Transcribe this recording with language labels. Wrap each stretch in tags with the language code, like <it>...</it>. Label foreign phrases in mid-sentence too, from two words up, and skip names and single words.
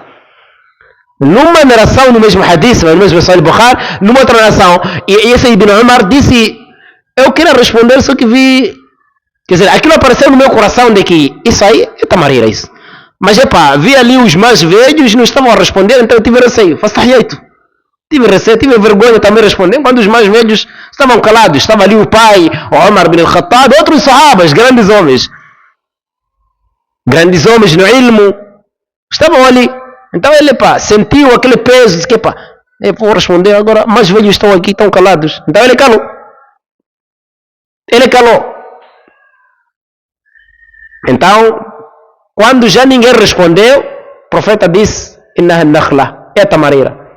<pt>Numa narração, no mesmo hadith, no mesmo Sahih Bukhari, numa outra narração, e esse Ibn Umar disse, eu queria responder, só que vi, quer dizer, aquilo apareceu no meu coração de que isso aí é tamareira isso. Mas vi ali os mais velhos, não estavam a responder, então eu tive receio. Tive receio, tive vergonha também de responder, quando os mais velhos estavam calados. Estava ali o pai, o Umar bin al-Khattab, outros sahabas, grandes homens no ilmo, estavam ali. Então ele sentiu aquele peso, disse que eu vou responder agora, mais velhos estão aqui, estão calados. Então ele calou. Então, quando já ninguém respondeu, o profeta disse,</pt> <ar>إنها نخلة,</ar> <pt>é a tamareira.</pt>